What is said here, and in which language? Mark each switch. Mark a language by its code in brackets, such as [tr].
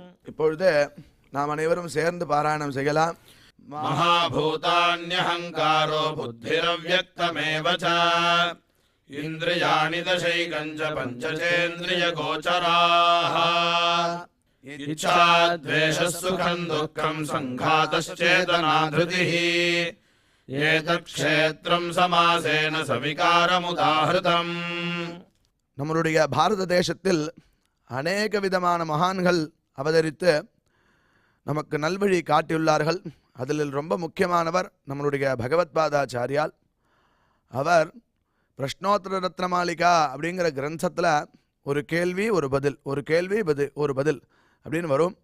[ta] இப்பொழுது நாம் அனைவரும் சேர்ந்து பாராயணம் செய்யலாம். [sa] महाभूतान्यहङ्कारो बुद्धिरव्यक्तमेव च इन्द्रियाणि दशैकं च पञ्चचेन्द्रियगोचराः इच्छा द्वेषः सुखं दुःखं सङ्घातश्चेतना धृतिः एतत् क्षेत्रं समासेन सविकारमुदाहृतम्. [ta] நம்மளுடைய பாரத தேசத்தில் அநேக விதமான மகான்கள் அவதரித்து நமக்கு நல்வழி காட்டியுள்ளார்கள். அதில் ரொம்ப முக்கியமானவர் நம்மளுடைய பகவத்பாதாச்சாரியால். அவர் பிரஷ்னோத்தர ரத்னமாலிகா அப்படிங்கிற கிரந்தத்தில் ஒரு கேள்வி ஒரு பதில், ஒரு கேள்வி ஒரு பதில் அப்படின்னு வரும்.